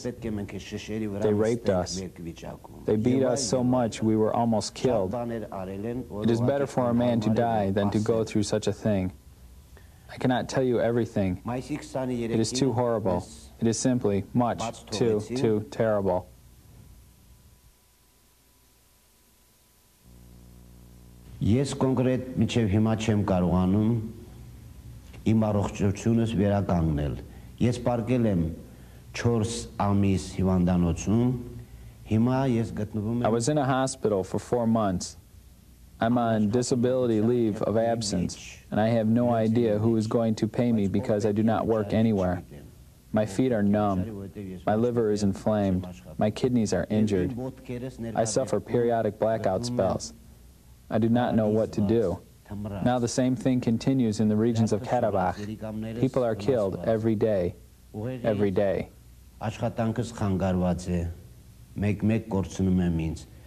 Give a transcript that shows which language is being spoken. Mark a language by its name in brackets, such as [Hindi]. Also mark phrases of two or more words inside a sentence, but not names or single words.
[English] They raped us. They beat us so much we were almost killed. It is better for a man to die than to go through such a thing. I cannot tell you everything. It is too horrible. It is simply much too terrible. [Armenian] Ես կոնկրետ միջև հիմա չեմ կարողանում իմ առողջությունս վերականգնել։ Ես պարկել եմ 4 ամիս հիվանդանոցում։ Հիմա ես գտնվում եմ [English] I was in a hospital for 4 months. I'm on disability leave of absence, and I have no idea who is going to pay me because I do not work anywhere. My feet are numb. My liver is inflamed. My kidneys are injured. I suffer periodic blackout spells. I do not know what to do. Now the same thing continues in the regions of Kirovabad. People are killed every day. Every day. [Armenian] Աշխատանքս խանգարված է։ Մեկ կորցնում եմ ինձ։